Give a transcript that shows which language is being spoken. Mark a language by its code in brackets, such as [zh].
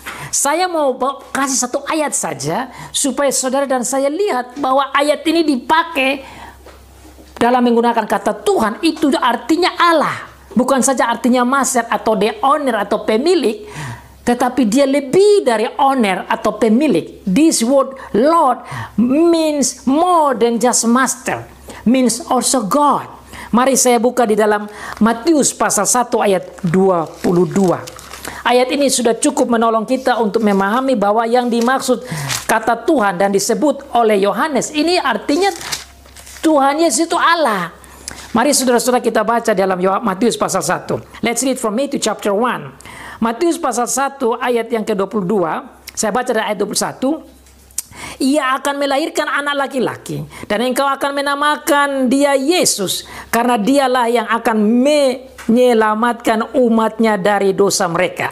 [id] Saya mau kasih satu ayat saja, supaya saudara dan saya lihat bahwa ayat ini dipakai dalam menggunakan kata Tuhan, itu artinya Allah. Bukan saja artinya master atau [en] the owner [id] atau pemilik, tetapi dia lebih dari owner atau pemilik. [en] This word Lord means more than just master, means also God. [id] Mari saya buka di dalam Matius pasal 1 ayat 22. Ayat ini sudah cukup menolong kita untuk memahami bahwa yang dimaksud kata Tuhan dan disebut oleh Yohanes ini artinya Tuhan Yesus itu Allah. Mari saudara-saudara kita baca dalam Matius pasal 1. [en] Let's read from Matthew chapter 1. [id] Matius pasal 1 ayat yang ke-22. Saya baca dari ayat 21. Ia akan melahirkan anak laki-laki, dan engkau akan menamakan dia Yesus, karena dialah yang akan menyelamatkan umatnya dari dosa mereka.